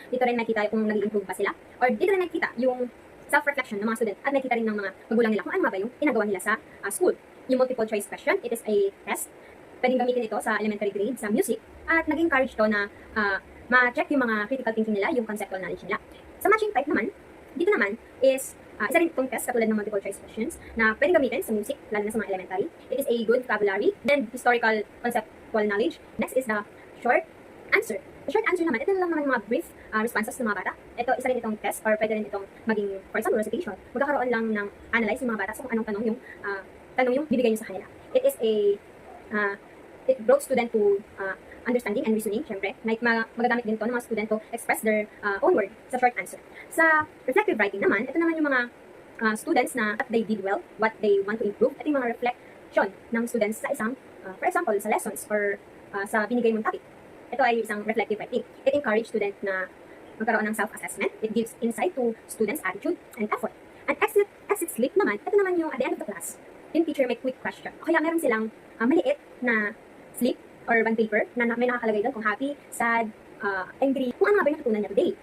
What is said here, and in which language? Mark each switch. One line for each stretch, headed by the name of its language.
Filipino: Dito rin nakikita kung nag-i-improve ba sila or dito rin nakikita yung self-reflection ng mga student at nakikita rin ng mga magulang nila kung ano ba yung ginagawa nila sa school.
English: Yung multiple choice question, it is a test.
Filipino: Pwedeng gamitin ito sa elementary grade sa music at nag-encourage to na ma-check yung mga critical thinking nila, yung conceptual knowledge nila. Sa matching type naman, dito naman is isa rin itong test katulad ng multiple choice questions na pwedeng gamitin sa music, lalo na sa mga elementary.
English: It is a good vocabulary, then historical conceptual knowledge. Next is the short answer.
Filipino: The short answer naman, ito lang naman yung mga brief responses ng mga bata. Ito, isa rin itong test or pwede rin itong maging, for example, recitation. Magkakaroon lang ng analyze ng mga bata sa kung anong tanong yung bibigay nyo sa kanila.
English: It is it brought student to understanding and reasoning, syempre. Like,
Filipino: magagamit din to ng mga
English: student to express their own word sa short answer. Sa reflective writing naman,
Filipino: ito naman yung mga
English: students na what they did well, what they want to improve.
Filipino: Ito yung mga reflection ng students sa isang, for example, sa lessons or sa binigay mong topic. Ito ay isang reflective writing.
English: It encourages student
Filipino: na magkaroon ng self-assessment.
English: It gives insight to students' attitude and effort. And exit slip naman,
Filipino: ito naman yung
English: at the end of the class, yung teacher may quick question.
Filipino: O kaya meron silang maliit na slip or bond paper na may nakakalagay doon kung happy, sad, angry, kung ano nga ba yung natutunan niya today.